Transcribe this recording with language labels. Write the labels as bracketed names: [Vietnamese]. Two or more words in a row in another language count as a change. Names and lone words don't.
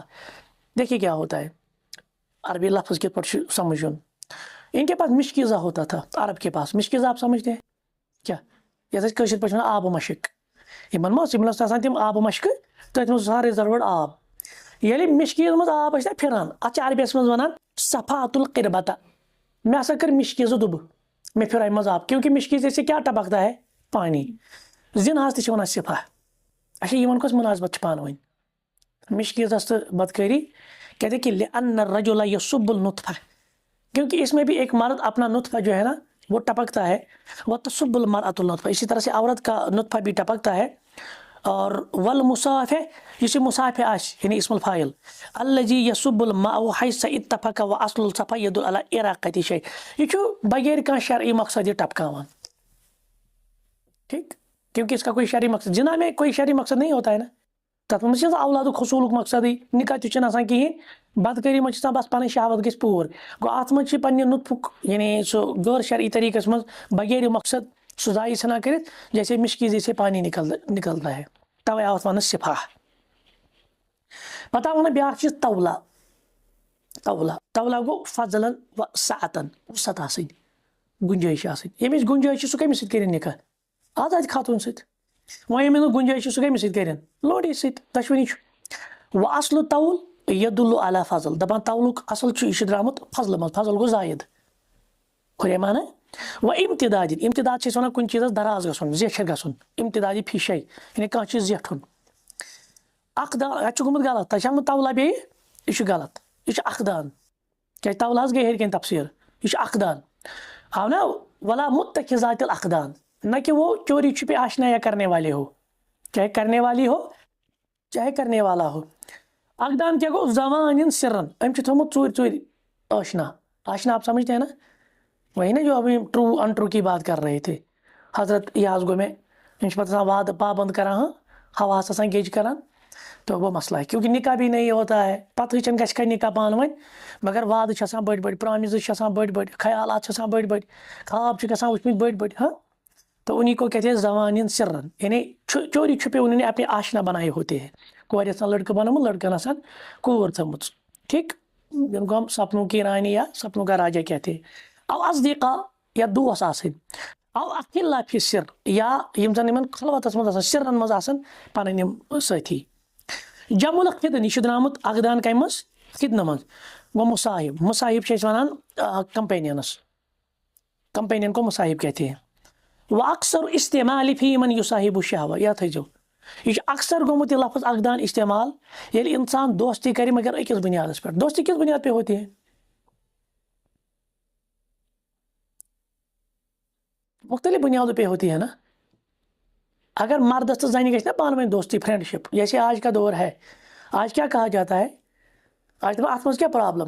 [Urdu] دیکھیے کیا ہوتا ہے, [Kashmiri] عربی لفظ کِتھ پٲٹھۍ چھُ سمجھُن. [Urdu] ان کے پاس مشکیزہ ہوتا تھا, عرب کے پاس مشکیزہ آپ سمجھتے ہیں کیا, [Kashmiri] یتھ أسۍ کٲشِر پٲٹھۍ ونان آبہٕ مشک. یِمن منٛز ٲسۍ آسان تِم آبہٕ مشکہٕ, تٔتھۍ منٛز اوس رِزروٲرڈ آب. ییٚلہِ مشکیٖز منٛز آب ٲسۍ نا پھِران, اتھ چھِ عربیس منٛز ونان [Arabic] صفحۃ القربۃ. [Kashmiri] مےٚ ہسا کٔر مشکیٖزٕ دُبہٕ, مےٚ پھِرایہِ منٛز آب, [Urdu] کیونکہ مشکیٖز سے کیا ٹپکتا ہے, پانی. [Kashmiri] زِناہس تہِ چھِ ونان صفا. اچھا یِمن کۄس مُناسبت چھِ پانہٕ ؤنۍ, مشکیٖزس تہٕ بدکٲری. [Urdu] کہتے ہیں کہ [Arabic] لأن الرجل یصب النطفہ, [Urdu] کیونکہ اس میں بھی ایک مرد اپنا نطفہ جو ہے نا وہ ٹپکتا ہے. [Arabic] وتصب المرأة النطفہ, [Urdu] اسی طرح سے عورت کا نطفہ بھی ٹپکتا ہے. [Arabic] اور والمصافح, [Kashmiri] یُس یہِ مصافح آسہِ, [Arabic] یعنی اسم الفاعل, الذی یصب الماء حیث اتفق واصل الصفا يدل على اراقة شیء, [Kashmiri] یہ چھُ بغیر کانٛہہ شرعی مقصد یہ ٹپکاوان. [Urdu] ٹھیک, کیونکہ اس کا کوئی شرعی مقصد, جنا میں کوئی شرعی مقصد نہیں ہوتا ہے نا, [Kashmiri] تتھ منٛز چھِ اولادُک حصوٗلُک مقصدٕے, نکاح تہِ چھُنہٕ آسان کِہیٖنۍ, بدکٲری منٛز چھِ آسان بس پنٕنۍ شہوت گژھِ پوٗر. گوٚو اتھ منٛز چھِ پننہِ نطفُک یعنی سُہ غٲر شرعی طریقس منٛز بغیر مقصد سُہ ضایع ژھٕنان کٔرِتھ, [Urdu] جیسے مشکیٖزی سے پانی نکلتا ہے, [Kashmiri] توے آو اتھ وننہٕ صفا. پتہٕ آو وننہٕ بیاکھ چیٖز تولا. تولا, تولا گوٚو فضلن و سعتن, وسعت آسٕنۍ, گُنجٲیش آسٕنۍ. ییٚمِس گُنجٲیش چھِ سُہ کٔمِس سۭتۍ کٔرِنۍ نکاح, آزاد خاتوٗن سۭتۍ. وۄنۍ ییٚمِس نہٕ گُنجٲیش چھِ سُہ کٔمِس سۭتۍ کٔرِنۍ, لونڈی سۭتۍ, دۄشوٕنی چھُ. [Arabic] واصل طول یدل علی فضل, [Kashmiri] دپان تولُک اصل چھُ, یہِ چھُ درامُت فضلہٕ منٛز, فضل گوٚو زٲیِد. ہُرے مانا. و امتداد, امتداد چھِ أسۍ ونان کُنہِ چیٖزس دراز گژھُن, زیچھر گژھُن, [Arabic] امتدادی فی شے, [Kashmiri] یعنی کانٛہہ چیٖز زیٹھُن. اقدان, اتھ چھُ گوٚمُت غلط, تۄہہِ چھا ووٚنمُت تولا بیٚیہِ, یہِ چھُ غلط, یہِ چھُ اقدان. کیازِ تولا حظ گٔے ہیٚرِ کَنۍ تفسیٖر, یہِ چھُ اقدان. آو نا, [Arabic] ولا متخذات الاقدان, [Urdu] نہ کہ وہ چوری چھپے آشنایا کرنے والے ہو, چاہے کرنے والی ہو چاہے کرنے والا ہو. [Kashmiri] اقدان کیا گو زوان سرن, أمۍ چھُ تھوٚمُت ژوٗرِ ژوٗرِ آشنا. [Urdu] آشنا آپ سمجھتے ہیں نا, وہی نا جو ابھی ٹرو ان ٹرو کی بات کر رہے تھے. [Kashmiri] حضرت یہ حظ گوٚو مےٚ, أمۍ چھِ پتہٕ آسان وعدٕ پابنٛد کران, ہاں ہواہس آسان گیج کران, [Urdu] تو وہ مسئلہ ہے, کیونکہ نکاح بھی نہیں ہوتا ہے, [Kashmiri] پتہٕ ہٕچھن گژھِ کھا نکاح پانہٕ ؤنۍ, مگر وعدٕ چھِ آسان بٔڑۍ بٔڑۍ, پرامِزٕز چھِ آسان بٔڑۍ بٔڑۍ, خیالات چھِ آسان بٔڑۍ بٔڑۍ, خواب چھِ گژھان وٕچھمٕتۍ بٔڑۍ بٔڑۍ, ہاں. [Urdu] تو انہیں کو کہتے ہیں زوانین سرن، یعنی چوری چھپے انہوں نے اپنے آشنا بنائے ہوتے ہیں. [Kashmiri] کورِ آسان لڑکہ بنومت، لڑکن آسان کور تھٲمٕژ. [Urdu] ٹھیک، جن کو ہم سپنوں کی رانی یا سپنوں کا راجا کہتے ہیں. [Arabic] او اصدقاء [Kashmiri] یا دوس آسن، [Arabic] او اخلا فی سر، [Kashmiri] یا یم زن یمن خلوتس مز آسان سرن مز آسان پنن یم ساتھی. [Arabic] جمع الخدن [Kashmiri] یہ درامت اقدان کم مز خدنہ مز. وہ مصاحب، مصاحب چھ ونان کمپینینس، [Urdu] کمپینین کو مصاحب کہتے ہیں. [Kashmiri] وہ اکثر استعمال [Arabic] فی من یصاحب الشہوہ، [Kashmiri] یا تھیزو یہ اکثر گومت یہ لفظ اقدان استعمال ییٚلہِ [Urdu] انسان دوستی کرے مگر [Kashmiri] أکِس بنیادس پہ. [Urdu] دوستی کس بنیاد پہ ہوتی ہے؟ مختلف بنیادوں پہ ہوتی ہے نا. [Kashmiri] اگر مردس تو زنی گژھِ نا پانہٕ ؤنۍ دوستی، فرینڈ شپ، [Urdu] جیسے آج کا دور ہے. آج کیا کہا جاتا ہے؟ آج تو [Kashmiri] ات مز کیا پرابلم؟